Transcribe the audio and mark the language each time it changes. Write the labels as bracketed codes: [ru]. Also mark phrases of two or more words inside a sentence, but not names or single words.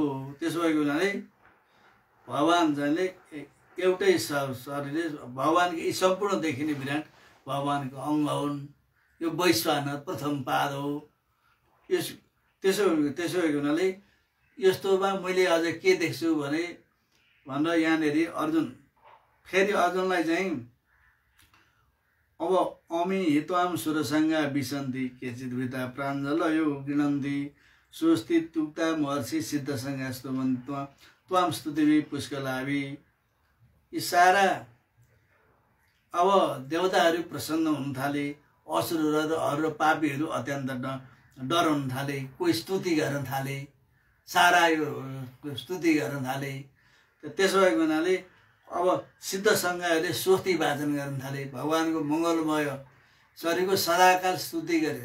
[ne] त्यसो भएको हुनाले भगवान जसले एउटै शरीरले भगवानको यी सम्पूर्ण देखिने विराट भगवानको अङ्ग हुन्। यो वैश्वानर प्रथम पाद हो। त्यसो भएको हुनाले यस्तोमा मैले अझ के देख्छु भनेर यहाँनिर फेरि अर्जुनलाई चाहिँ अब [sa] अमी हित्वाम सुरसङ्गा विसन्ति केचित वृता प्राञ्जल यो गृणन्ति स्वस्ति तुक्ता महर्षि सिद्धसङ्गा त्वाम स्तुतिवि पुष्कलाभि। [ne] यी सारा अब देवताहरू प्रसन्न हुन थाले, असुरहरू र पापीहरू अत्यन्त डराउन थाले, कोही स्तुति गर्न थाले, सारा यो स्तुति गर्न थाले। त्यसो भएको हुनाले अब सिद्धसङ्गहरूले स्वस्ति वाचन गर्न थाले, भगवानको मङ्गलमय शरीरको सदाकाल स्तुति गरे।